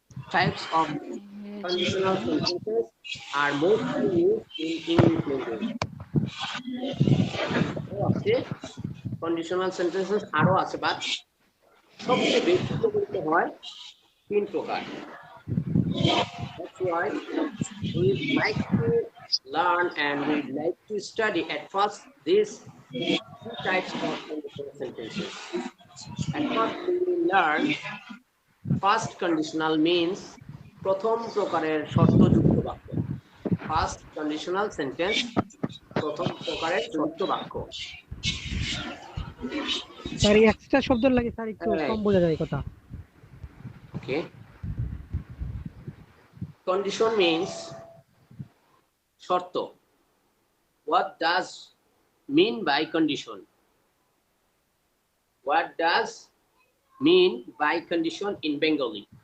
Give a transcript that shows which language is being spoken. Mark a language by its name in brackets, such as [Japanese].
[English] Types of conditional sentences are mostly used in English language. [Bangla] Conditional sentences আরো আছে, but সবচেয়ে বেশি ব্যবহৃত হয় তিন প্রকার। [English] That's why we'd like to learn and we'd like to study at first these two types of conditional sentences. At first we will learn first conditional means [Bangla] প্রথম প্রকারের শর্তযুক্ত বাক্য। [English] First conditional sentence [Bangla] প্রথম প্রকারের শর্ত বাক্য। স্যার এক্সট্রা শব্দ লাগে sir, একটু কম বোঝা যায় কথা। [English] Okay. Condition means শর্ত. What does mean by condition? What does mean by condition in Bengali?